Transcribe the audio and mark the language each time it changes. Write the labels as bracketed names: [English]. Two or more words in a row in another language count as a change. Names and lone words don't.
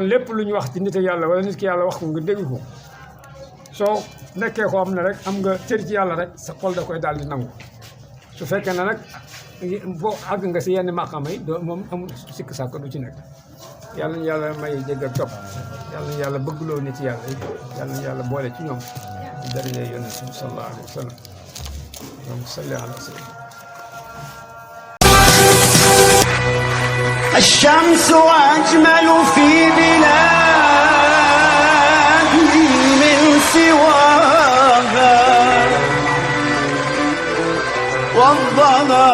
[Wolof] lépp lu ñu wax ci nit yàlla wala nit ki yàlla wax ko nga dégg ko soo nekkee ko am ne rek am nga cër ci yàlla rek sa xol da koy daal di nangu su fekkee ne nag boo àgg nga si yenn maqaama yi doo moom amul sikk sàkk du ci nekk yàlla ñu yàlla may dégg ak topp yàlla ñu yàlla bëggloo nit yàlla yi yàlla ñu yàlla boole ci ñoom ci daraja yonent bi [Arabic] صلى الله عليه وسلم [Wolof] donc [Arabic] صل على سيدنا الشمس أجمل في بلادي من سواها والظلام